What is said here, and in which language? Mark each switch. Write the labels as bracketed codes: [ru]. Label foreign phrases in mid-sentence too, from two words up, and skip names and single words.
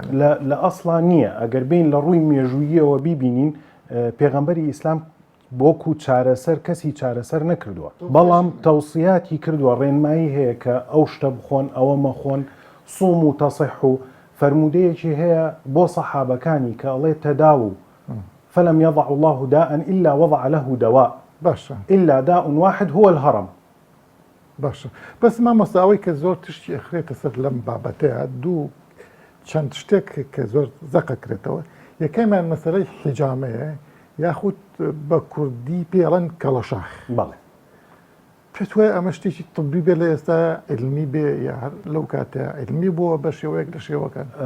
[ckb] لە ئەسڵان نییە ئەگەر بین لە ڕووی مێژووییەوە بیبینین پێغەمبەری ئیسلام بۆکو چارەسەر کەسی چارەسەر نەکردووە بەڵام تەوسیاتی کردووە ڕێنمایی هەیە کە ئەو شتە بخۆن ئەوە مەخۆن صوم و تەصح و فەرمودەیەکی هەیە بۆ سەحابەکانی کە ئەڵێ تەداو [ar] فلم يضع الله داء إلا وضع له دواء [ckb] باشە [ar] إلا داء واحد هو الهرم [ckb] باشە بەس مامۆستاوەی کە زۆر تشتی ئەخرێتە سەر لەم بابەتەیە دوو چەند شتێک کە زۆر زەقەکرێتەوە یەکەمیان مەسەلەی حیجامەیە یاخود بە کوردی پێڵەن کەڵەشاخ بەڵێ پێت وایە ئەمە شتێکی طبی بێ لە ئێستا علمی بێ یا لەو کاتە علمی بووە بە شێوەیەک لە شێوەکان